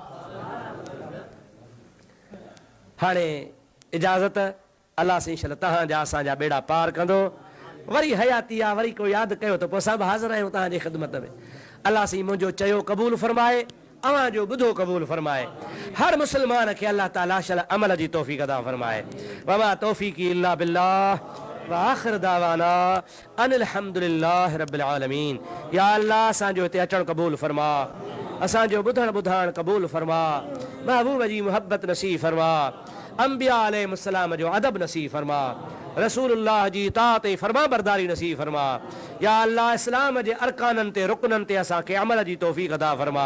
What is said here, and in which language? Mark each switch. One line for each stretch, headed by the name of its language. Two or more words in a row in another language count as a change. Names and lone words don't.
Sindhi: हाणे इजाज़त, अलाह से इंशाअल्लाह तव्हांजा असांजा बेड़ा पार कंदो। वरी हयाती आहे, वरी को यादि कयो त पोइ सभु हाज़िर आहियूं तव्हांजी ख़िदमत में। अलाह सी मुंहिंजो चयो क़बूल फरमाए, अव्हां जो ॿुधो क़बूल फरमाए। हर मुस्लमान खे अलाह ताला शल अमल जी तौफ़ीक़ अता फरमाए।
Arabic: وما توفيقي إلا بالله وآخر دعوانا أن الحمد لله رب العالمين.
Sindhi: या अल्लाह असांजो हिते अचणु क़बूल फरमा, असांजो ॿुधणु ॿुधाइणु क़बूल फरमा, महबूब जी मुहब्बत नसीब फरमा, अंबिया अलैहिस्सलाम जो अदब नसीब फरमा, रसूलुल्लाह जी इताअत ऐं फरमा बरदारी नसीब फरमा। या अल्लाह इस्लाम जे अरकाननि ते रुकननि ते असांखे अमल जी तौफ़ीक़ अता फरमा।